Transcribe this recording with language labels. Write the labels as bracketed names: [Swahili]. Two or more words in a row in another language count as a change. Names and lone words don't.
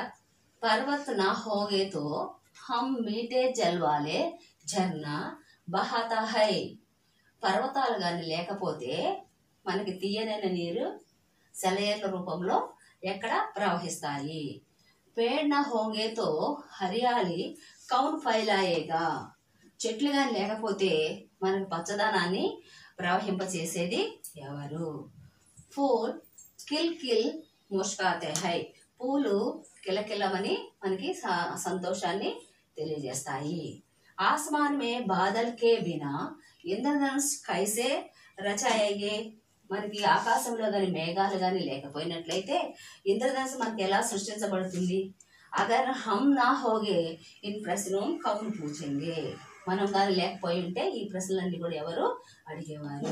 [Hindi] पर्वत ना होंगे तो हम मीठे जल वाले झरना बहाता है। [Telugu] పర్వతాలు గాని లేకపోతే మనకి తీయనైన నీరు సెలయేర్ల రూపంలో ఎక్కడ ప్రవహిస్తాయి। [Hindi] पेड़ ना होंगे तो हरियाली कौन फैलाएगा। [Telugu] చెట్లు గాని లేకపోతే మనకి పచ్చదనాన్ని ప్రవహింపచేసేది ఎవరు। [Hindi] फूल किल किल मुस्कुराते हैं, [Telugu] పూలు కిలకిలమని మనకి సంతోషాన్ని తెలియజేస్తాయి। [Hindi] आसमान में बादल के बिना इंद्रधनुष कैसे रचाएंगे। [Telugu] మనకి ఆకాశంలో గాని మేఘాలు గాని లేకపోయినట్లయితే ఇంద్రధనుస్సు మనకి ఎలా సృష్టించబడుతుంది। [Hindi] अगर हम ना होगे इन प्रश्नों कौन पूछेंगे। [Telugu] మనం గాని లేకపోయి ఉంటే ఈ ప్రశ్నలన్నీ కూడా ఎవరు అడిగేవారు।